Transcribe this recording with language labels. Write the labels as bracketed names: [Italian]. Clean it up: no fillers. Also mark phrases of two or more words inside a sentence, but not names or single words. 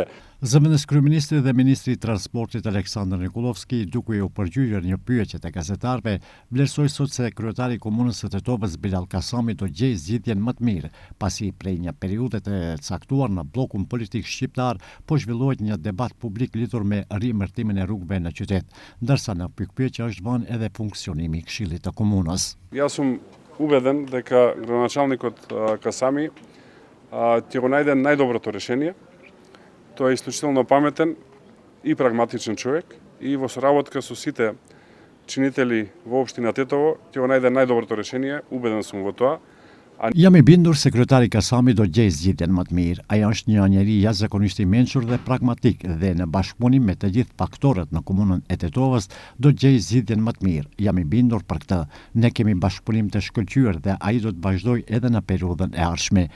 [Albanian] Zëvendës kryeministri dhe ministri i transportit Aleksandr Nikolovski, duke u përgjigjer një pyetje të gazetarëve, vlerësoi sot se kryetari i Komunës së Tetovës Bilal Kasami do gjejë zgjidhjen më të mirë, pasi prej një periudhe të caktuar në bllokun politik shqiptar po zhvillohet një debat publik lidhur me riemërtimin e rrugëve në qytet, ndërsa në pikpyetje është vënë edhe funksionimi i Këshillit të Komunës. [Serbian] Ja sam ubeden [Macedonian] дека градоначалникот Касами ќе го најде најдоброто решение. Тој е исклучително паметен и прагматичен човек и во соработка со сите чинители во општина Тетово ќе го најде најдоброто решение, убеден сум во тоа. [Albanian] Jam I bindur se kryetari Kasami do gjejë zgjidhjen më të mirë. Ai është një njeri jashtëzakonisht I mençur dhe pragmatik dhe në bashkëpunim me të gjithë faktorët në komunën e Tetovës do gjejë zgjidhjen më të mirë. Jam I bindur për këtë. Ne kemi bashkëpunim të shkëlqyer dhe ai do të vazhdojë edhe në periudhën e ardhshme.